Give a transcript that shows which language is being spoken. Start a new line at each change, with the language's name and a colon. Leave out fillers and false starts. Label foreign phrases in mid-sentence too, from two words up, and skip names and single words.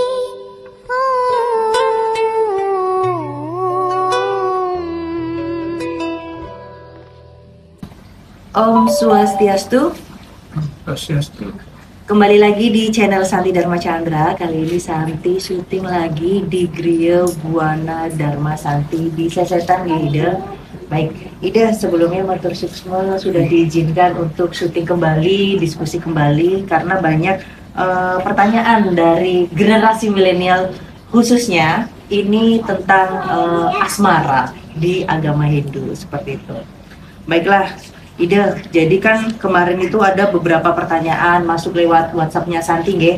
Balinese: Om Swastiastu. Swastiastu.
Indonesian: Kembali lagi di channel Santi Dharma Chandra. Kali ini Santi syuting lagi di Griya Buana Dharma Santi di Sesetan ya Ida. Baik, Ida sebelumnya
Balinese: matur suksma
Indonesian: sudah diizinkan untuk syuting kembali, diskusi kembali karena banyak pertanyaan dari generasi milenial khususnya ini tentang asmara di agama Hindu seperti itu. Baiklah, Ida, jadi kan kemarin itu ada beberapa pertanyaan masuk lewat WhatsApp-nya Santi, nggih.